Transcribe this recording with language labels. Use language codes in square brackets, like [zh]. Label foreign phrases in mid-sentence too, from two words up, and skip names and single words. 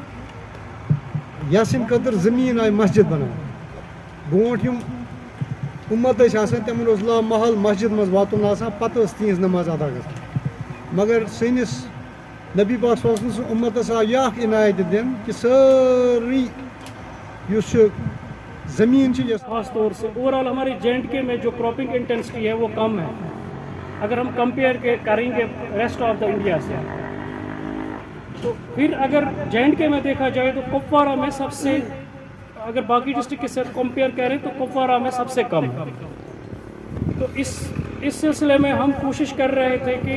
[ks] یا سٕنٛدِ خٲطرٕ زٔمیٖن آیہِ مسجد بَناونہٕ برونٛٹھ یِم اُمت ٲسۍ آسان تِمن اوس لامحال مسجد منٛز واتُن آسان پَتہٕ ٲس تِہنٛز نٮ۪ماز ادا گژھان مگر سٲنِس نبی پاک [ar] صلی اللہ علیہ وسلم [ks] سٕنٛز اُمتَس آو یہِ اکھ عنایت دِنہٕ کہِ سٲرٕے یُس چھُ زمین [ur] خاص طور سے اوور آل ہمارے JNK میں جو [en] cropping intensity [ur] ہے وہ کم ہے اگر ہم کمپیئر کریں گے [en] rest of the India [ur] سے تو پھر اگر JNK میں دیکھا جائے تو کپوارہ میں سب سے اگر باقی ڈسٹرکٹ کے ساتھ کمپیئر کریں تو کپوارہ میں سب سے کم ہے تو اس سلسلے میں ہم کوشش کر رہے تھے کہ